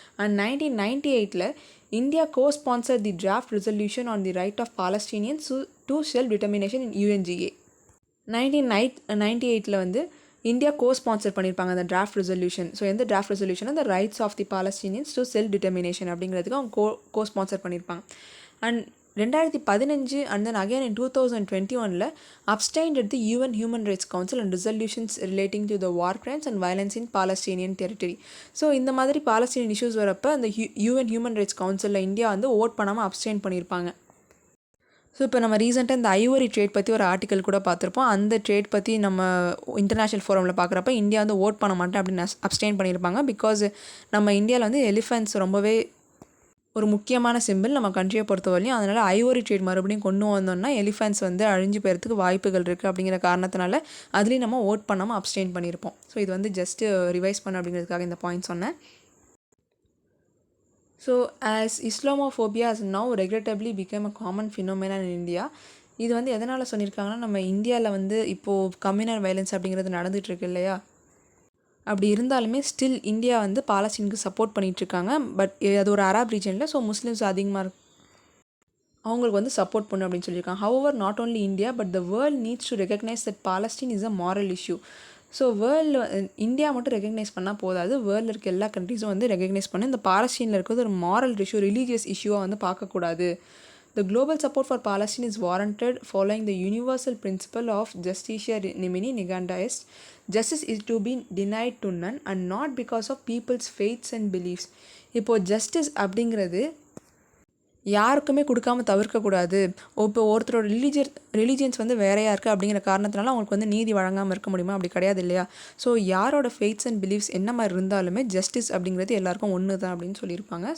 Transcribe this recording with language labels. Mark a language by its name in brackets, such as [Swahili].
[English] And 1998 India co-sponsored the draft resolution on the right of Palestinians to self-determination in UNGA. [Tamil] 1998 வந்து India co-sponsor பண்ணியிருப்பாங்க அந்த draft resolution. So எந்த draft resolution, அந்த rights of the Palestinians to self determination அப்படிங்கிறதுக்கு அவங்க co-sponsor பண்ணியிருப்பாங்க. [English] And 2015 and then again in 2021 abstained at the UN Human Rights Council and resolutions relating to the war crimes and violence in Palestinian territory. [Tamil] So இந்த மாதிரி Palestinian issues வரப்போ அந்த UN Human Rights Councilல India வந்து vote பண்ணாமல் abstain பண்ணியிருப்பாங்க. So இப்போ நம்ம ரீசெண்டாக இந்த ஐவரி ட்ரேட் பற்றி ஒரு ஆர்டிக்கல் கூட பார்த்துருப்போம். அந்த ட்ரேட் பற்றி நம்ம இன்டர்நேஷ்னல் ஃபோரமில் பார்க்குறப்ப இந்தியா வந்து ஓட் பண்ண மாட்டேன் அப்படின்னு அப்ஸ்டெயின் பண்ணியிருப்பாங்க. பிகாஸ் நம்ம இந்தியாவில் வந்து எலிஃபென்ட்ஸ் ரொம்பவே ஒரு முக்கியமான சிம்பிள் நம்ம கண்ட்ரியை பொறுத்த வரையும். அதனால் ஐவரி ட்ரேட் மறுபடியும் கொண்டு வந்தோம்னா எலிஃபென்ட்ஸ் வந்து அழிஞ்சு போகிறதுக்கு வாய்ப்புகள் இருக்குது அப்படிங்கிற காரணத்தினால அதுலேயும் நம்ம ஓட் பண்ணாமல் அப்ஸ்டெயின் பண்ணியிருப்போம். ஸோ இது வந்து ஜஸ்ட்டு ரிவைஸ் பண்ண அப்படிங்கிறதுக்காக இந்த பாயிண்ட் சொன்னேன். [English] So as Islamophobia has now regrettably become a common phenomenon in India. [Tamil] இது வந்து எதனால் சொல்லியிருக்காங்கன்னா, நம்ம இந்தியாவில் வந்து இப்போது கம்யூனல் வயலன்ஸ் அப்படிங்கிறது நடந்துகிட்ருக்கு இல்லையா. அப்படி இருந்தாலுமே ஸ்டில் இந்தியா வந்து பாலஸ்தீனுக்கு சப்போர்ட் பண்ணிகிட்ருக்காங்க. பட் அது ஒரு அரப் ரீஜனில், ஸோ முஸ்லீம்ஸ் அதிகமாக அவங்களுக்கு வந்து சப்போர்ட் பண்ணு அப்படின்னு சொல்லியிருக்காங்க. [English] However not only India but the world needs to recognise that Palestine is a moral issue. [Tamil] So வேர்ல்டில் இந்தியா மட்டும் ரெகக்னைஸ் பண்ணால் போதாது, வேர்ல்டில் இருக்க எல்லா கண்ட்ரிஸும் வந்து ரெகக்னைஸ் பண்ணி இந்த பாலஸ்தீனில் இருக்கிறது ஒரு மாரல் இஷ்யூ, ரிலீஜியஸ் இஷ்யூவாக வந்து பார்க்கக்கூடாது. [English] The global support for Palestine is warranted following the universal principle of [Latin] justitia nemini neganda est. [English] Justice is to be denied to none and not because of people's faiths and beliefs. [Tamil] இப்போது justice அப்படிங்கிறது யாருக்குமே கொடுக்காம தவிர்க்கக்கூடாது. இப்போ ஒருத்தரோட religions வந்து வேறையாக இருக்குது அப்படிங்கிற காரணத்தினால அவங்களுக்கு வந்து நீதி வழங்காமல் இருக்க முடியுமா? அப்படி கிடையாது இல்லையா. ஸோ யாரோட ஃபெய்த்ஸ் அண்ட் பிலீஃப்ஸ் என்ன மாதிரி இருந்தாலுமே ஜஸ்டிஸ் அப்படிங்கிறது எல்லாருக்கும் ஒன்று தான் அப்படின்னு சொல்லியிருப்பாங்க.